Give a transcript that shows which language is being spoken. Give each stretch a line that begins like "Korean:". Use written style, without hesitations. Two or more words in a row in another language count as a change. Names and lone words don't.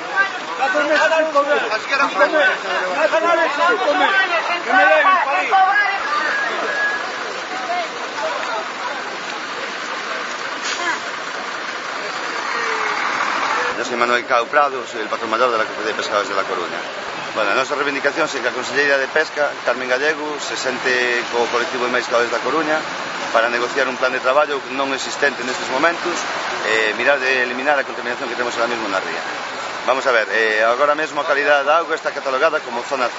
Spanish: 4 meses sin comer. Así que ahora sin comer. 4 meses sin comer. Que me deben parir. Yo soy Manuel Cao Prado, soy el patrón mayor de la Cofradía de Pescadores de La Coruña. Bueno,
Galician: a nosa reivindicación é que a Conselleira de Pesca, Carmen Gallego, se sente co colectivo de mariscadores da Coruña para negociar un plan de traballo non existente nestes momentos e mirar de eliminar a contaminación que temos ahora mesmo na ría. Vamos a ver, agora mesmo a calidade da auga está catalogada como zona C.